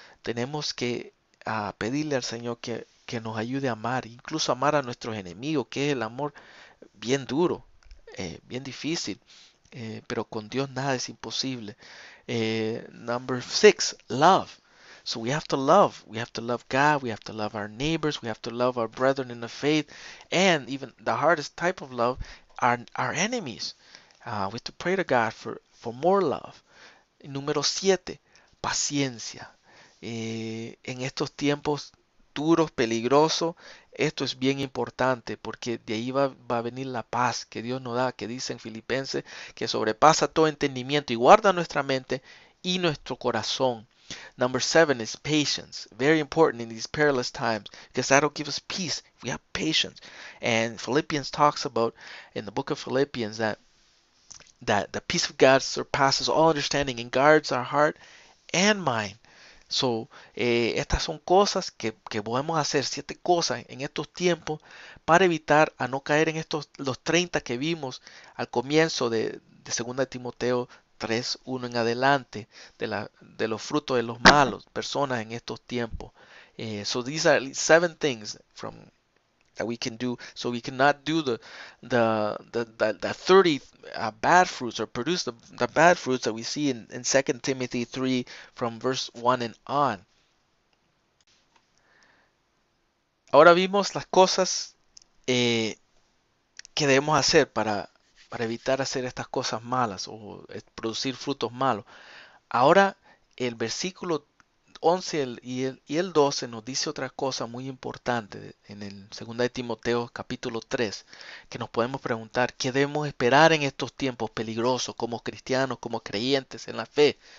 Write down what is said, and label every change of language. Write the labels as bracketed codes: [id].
[es] Tenemos que pedirle al Señor que nos ayude a amar, incluso amar a nuestros enemigos, que es el amor bien duro, bien difícil, pero con Dios nada es imposible. [en] Number 6, love. So we have to love. We have to love God. We have to love our neighbors. We have to love our brethren in the faith. And even the hardest type of love, our enemies. We have to pray to God for more love. [es] Número 7, paciencia. En estos tiempos duros, peligrosos, esto es bien importante porque de ahí va a venir la paz que Dios nos da, que dice en Filipenses que sobrepasa todo entendimiento y guarda nuestra mente y nuestro corazón. [en] Number 7 is patience. Very important in these perilous times because that'll give us peace if we have patience. And Philippians talks about in the book of Philippians that the peace of God surpasses all understanding and guards our heart and mind. [es] So, estas son cosas que podemos hacer, 7 cosas en estos tiempos para evitar a no caer en los 30 que vimos al comienzo de 2 Timoteo 3:1 en adelante, de los frutos de los malos, personas en estos tiempos. [en] So these are 7 things that we can do, so we cannot do the 30 bad fruits, or produce the bad fruits that we see in 2 Timothy 3 from verse 1 and on. [es] Ahora vimos las cosas que debemos hacer para evitar hacer estas cosas malas o producir frutos malos. Ahora el versículo 11 y el 12 nos dice otra cosa muy importante en el 2 de Timoteo capítulo 3, que nos podemos preguntar qué debemos esperar en estos tiempos peligrosos como cristianos, como creyentes en la fe.